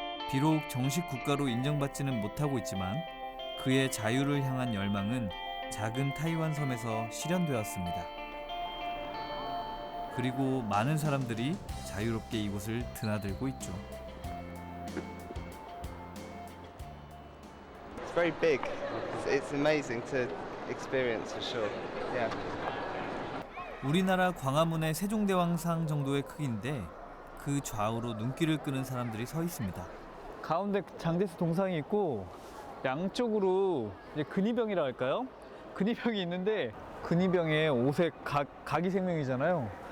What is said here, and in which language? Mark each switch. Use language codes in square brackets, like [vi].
[ko] 비록 정식 국가로 인정받지는 못하고 있지만 그의 자유를 향한 열망은 작은 타이완 섬에서 실현되었습니다. 그리고 많은 사람들이 자유롭게 이곳을 드나들고 있죠. [en] It's very big. It's amazing to experience for sure. Yeah. [ko] 우리나라 광화문의 세종대왕상 정도의 크기인데 그 좌우로 눈길을 끄는 사람들이 서 있습니다. 가운데 장제스 동상이 있고 양쪽으로 이제 근위병이라 할까요? 근위병이 있는데 근위병의 옷에 각이 생명이잖아요.